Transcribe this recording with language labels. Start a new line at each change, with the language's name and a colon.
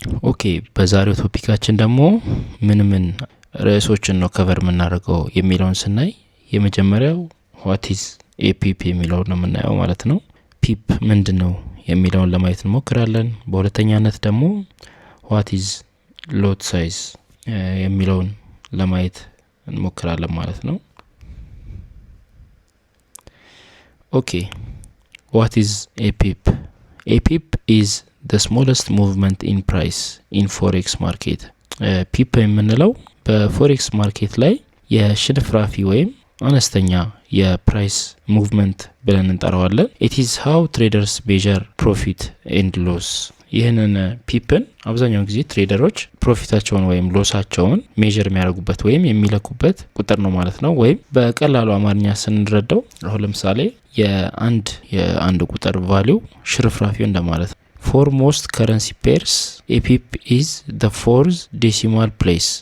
Amharic: ኦኬ በዛሬው ቶፒካችን ደግሞ ምን ርዕሶችን ነው ከቨር የምናደርገው የሚለውን ስናይ የመጀመሪያው
English: what is a pip
Amharic: የሚለውን ነው የምናየው ማለት ነው። ፒፕ ምንድነው የሚለውን ለማየት እንሞክራለን። በሁለተኛነት ደግሞ
English: what is lot size
Amharic: የሚለውን ለማየት እንሞክራለን ማለት ነው። ኦኬ
English: what is a pip? A pip is the smallest movement in price in forex market.
Amharic: ፒፕ የምንለው በፎሬክስ ማርኬት ላይ የሽንፍራፊ ወይም አነስተኛ የፕራይስ ሙቭመንት ብለን እንጠራዋለን።
English: it is how traders measure profit and loss.
Amharic: ይህንን ፒፕን አብዛኛውን ጊዜ ትሬደሮች ፕሮፊታቸውን ወይም ሎሳቸውን ሜዠር የሚያደርጉበት ወይም የሚለኩበት ቁጥር ነው ማለት ነው። ወይም በቀላሉ አማርኛ ስንረዳው አሁን ለምሳሌ የአንድ ቁጥር ቫልዩ ሽርፍራፊው እንደማለት ነው።
English: For most currency pairs, a pip is the fourth decimal place.